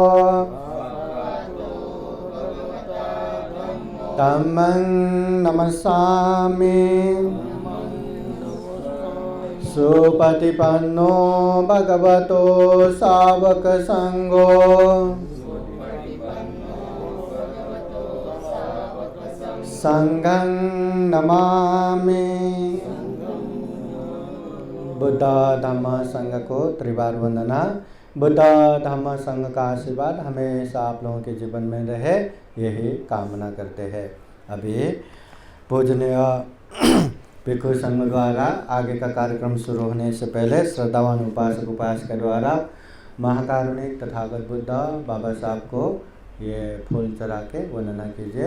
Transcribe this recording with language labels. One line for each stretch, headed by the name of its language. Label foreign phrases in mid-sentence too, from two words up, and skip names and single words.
Pali: धम्मं नमस्सामि सुपतिपन्नो भगवतो सावक संघो संघं नमामि।
Hindi: बुद्ध धम्म संघ को त्रिवार वंदना। बुद्ध धम्म संघ का आशीर्वाद हमेशा आप लोगों के जीवन में रहे, यही कामना करते हैं। अभी पूजनीय भिक्षु संघ द्वारा आगे का कार्यक्रम शुरू होने से पहले श्रद्धावान उपासक उपासिका द्वारा महाकारुणिक तथागत बुद्ध बाबा साहब को ये फूल चढ़ा के वंदना कीजिए।